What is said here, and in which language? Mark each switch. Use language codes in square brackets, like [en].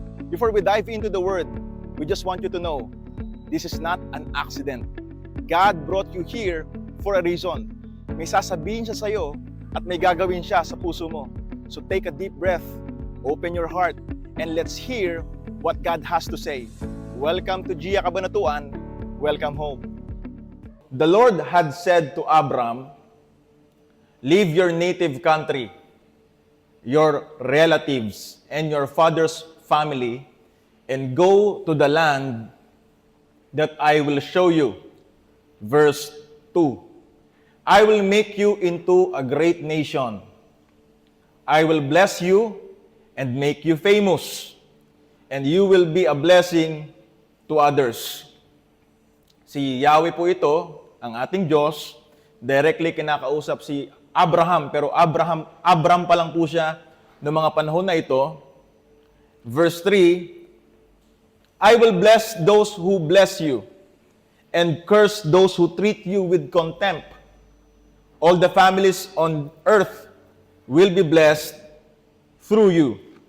[en] Before we dive into the Word, we just want you to know, this is not an accident. God brought you here for a reason. [tl] May sasabihin siya sa'yo at may gagawin siya sa puso mo. [en] So take a deep breath, open your heart, and let's hear what God has to say. Welcome to Gia Kabanatuan. Welcome home. The Lord had said to Abram, leave your native country, your relatives, and your father's family, and go to the land that I will show you. Verse 2. I will make you into a great nation. I will bless you and make you famous, and you will be a blessing to others. [tl] Si Yahweh po ito, ang ating Diyos, directly kinakausap si Abraham, pero Abram pa lang po siya noong mga panahon na ito. [en] Verse 3, I will bless those who bless you, and curse those who treat you with contempt. All the families on earth will be blessed through you.